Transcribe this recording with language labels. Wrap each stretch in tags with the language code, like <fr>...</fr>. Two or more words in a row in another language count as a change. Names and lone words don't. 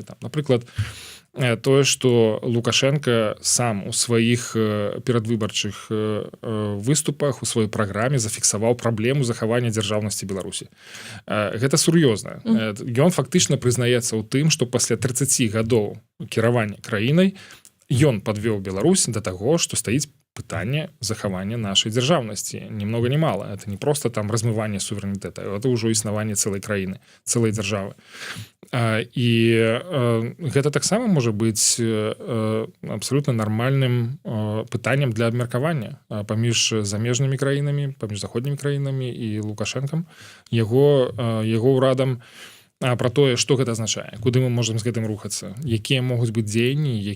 <be>Напрыклад, тое, што Лукашенко сам у сваіх перадвыбарчых выступах, у сваёй праграме зафіксаваў праблему захавання дзяржаўнасці Беларусі. Гэта сур'ёзна. Ён фактычна прызнаецца ў тым, што пасля 30 гадоў кіравання краінай ён падвёў Беларусь да таго, што стаіць пытанне захавання нашай дзяржаўнасці.</be> <ru>Ни много ни мало. Это не просто там</ru> <be>размыванне суверэнітэта, это ўжо існаванне цэлай краіны, цэлай дзяржавы. І гэта таксама можа быць абсолютна нармальным пытаннем для абмеркавання паміж замежнымі краінамі, паміж заходнімі краінамі і Лукашэнкам, яго ўрадам, пра тое, што гэта азначае, куды мы можам з гэтым рухацца, якія могуць быць дзеянні,</be>